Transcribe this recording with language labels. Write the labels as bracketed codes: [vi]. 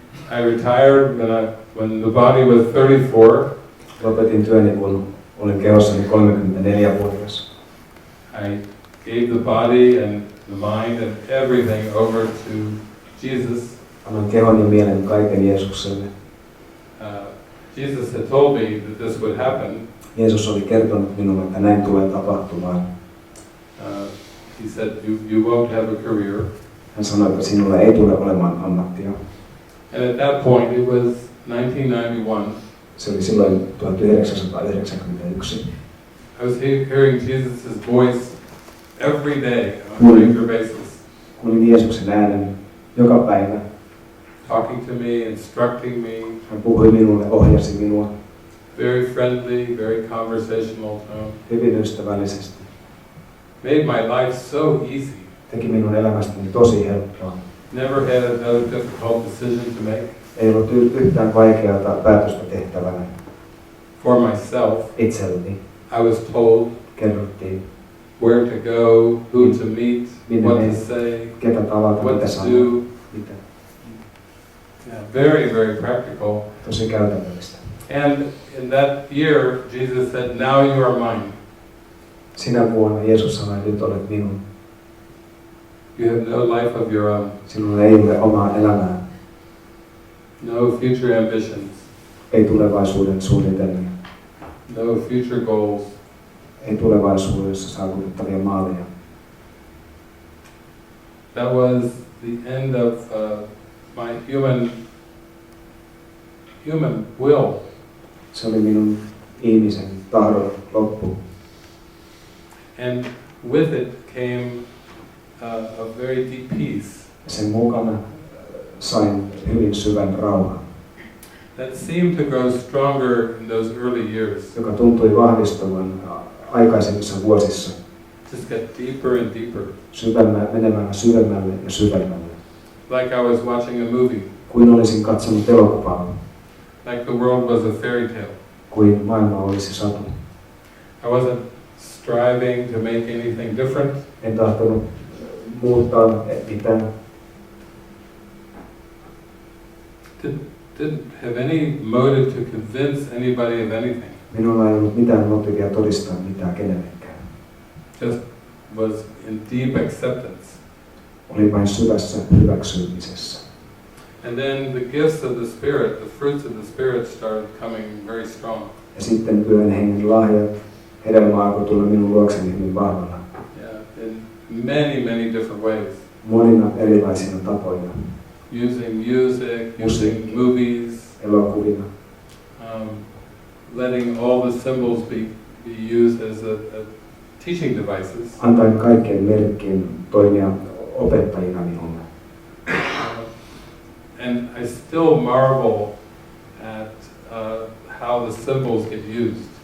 [en] I retired when the body was 34. [fi] Lopetin työni, kun olin kehossani 34-vuotias. [en] I gave the body and the mind and everything over to Jesus. [fi] Annoin kehon ja mielen kaiken Jeesukselle. [en] Jesus had told me that this would happen. [fi] Jeesus oli kertonut minulle, että näin tulee tapahtumaan. [en] He said, you won't have a career. [fi] Hän sanoi, että sinulla ei tule olemaan ammattia. [en] And at that point, it was 1991. [fi] Se oli silloin 1991. [en] I was hearing Jesus' voice every day on a regular basis. [fi] Kuulin Jeesuksen äänen joka päivä. [en] Talking to me, instructing me. [fi] Hän puhui minulle, ohjasi minua. [en] Very friendly, very conversational tone. [fi] Hyvin ystävällisesti. [en] Made my life so easy. [fi] Teki minun elämästäni tosi helppoa. [en] Never had another difficult decision to make. [fi] Ei ollut yhtään vaikeaa päätöstä tehtävänä. [en] For myself, [fi] itselleni. [en] I was told. [fi] Kerrottiin. [en] Where to go, who to meet, what to say, [fi] ketä tavata, [en] what [fi] mitä [en] to [fi] sanoa, [en] do. [fi] mitä. [en] Yeah, very, very practical. [fi] Tosi käytännöllistä. [en] And in that year, Jesus said, now you are mine. [fi] Sinä vuonna Jeesus sanoi, nyt olet minun. [en] You have no life of your own. [fi] Sinulla ei ole omaa elämää. [en] No future ambitions. [fi] Ei tulevaisuuden suunnitelmia. [en] No future goals. [fi] Ei tulevaisuudessa saavutettavia maaleja. [en] That was the end of my human will. [fi] Se oli minun ihmisen tahdon loppu. [en] And with it came a very deep peace. [fi] Sen mukana sain hyvin syvän rauhan. [en] That seemed to grow stronger in those early years. [fi] Joka tuntui vahvistuvan aikaisemmissa vuosissa. [en] Just get deeper and deeper. [fi] Menemään syvemmälle ja syvemmälle. [en] Like I was watching a movie. [fi] Kuin olisin katsonut elokuvaa. [en] Like the world was a fairy tale. [fi] Kuin maailma olisi satu. [en] I wasn't striving to make anything different. [fi] En tahtonut muuttaa mitään. [en] Didn't have any motive to convince anybody of anything. [fi] Minulla ei ollut mitään motiivia todistaa mitään kenellekään. [en] Just was in deep acceptance. [fi] Oli vain syvässä hyväksymisessä. [en] And then the gifts of the Spirit, the fruits of the Spirit started coming very strong. [fi] Ja sitten Pyhän Hengen lahjat, hedelmä alkoi tulla minun luokseni hyvin vahvana. [en] Yeah, in many different ways. [fi] Monina erilaisina tapoina. [en] Using music, using movies, [fi] elokuvina. [en] Letting all the symbols be used as a teaching devices. [fi] Antain kaikkien merkkien toimia opettajina minulle. [en] And I still marvel at how the symbols get used.